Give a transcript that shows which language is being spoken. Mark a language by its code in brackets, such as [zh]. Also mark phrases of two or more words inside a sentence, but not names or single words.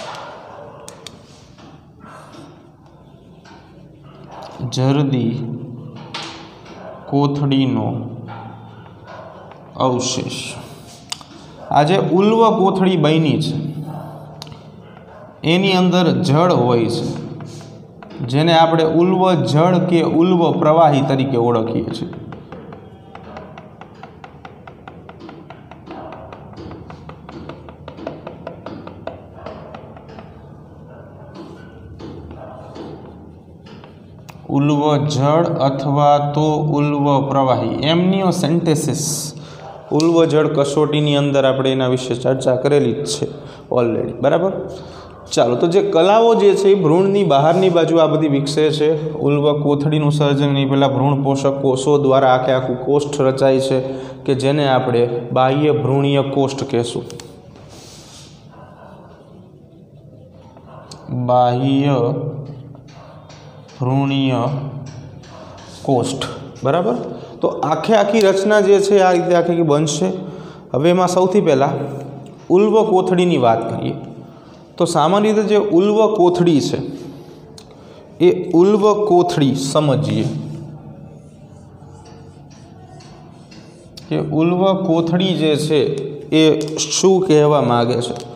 [gu] જર્દી કોથળીનો અવશેષ આ જે ઉલ્વ કોથળી બની છે એની અંદર જળ હોય છે જેને આપણે ઉલ્વ જળ કે ઉલ્વ પ્રવાહી તરીકે ઓળખીએ છીએ। ઉલ્વ જડ અથવા તો ઉલ્વ પ્રવાહી એમનિયોસેન્ટેસિસ ઉલ્વ જડ કસોટી અંદર આપણે એના વિષે ચર્ચા કરેલી છે ઑલરેડી. બરાબર। ચાલો તો જે કલાઓ જે છે ભ્રૂણની બહારની બાજૂ આ બધી વિકસે છે। ઉલ્વ કોથળીનું સર્જન એ પહેલા ભ્રૂણ પોષક કોષો દ્વારા આખે આખું કોષ્ઠ રચાય છે કે જેને આપણે બાહ્ય ભ્રૂણીય કોષ્ઠ કહેશું। બાહ્ય ભ્રૂણીય કોષ્ઠ. બરાબર। તો આખે આખી રચના જે છે આ રીતે આખી બનશે હવે એમાં સૌથી પહેલા ઉલ્વ કોથળીની વાત કરીએ તો સામાન્ય રીતે જે ઉલ્વ કોથળી છે એ ઉલ્વ કોથળી સમજીએ કે ઉલ્વ કોથળી જે છે એ શું કહેવા માગે છે।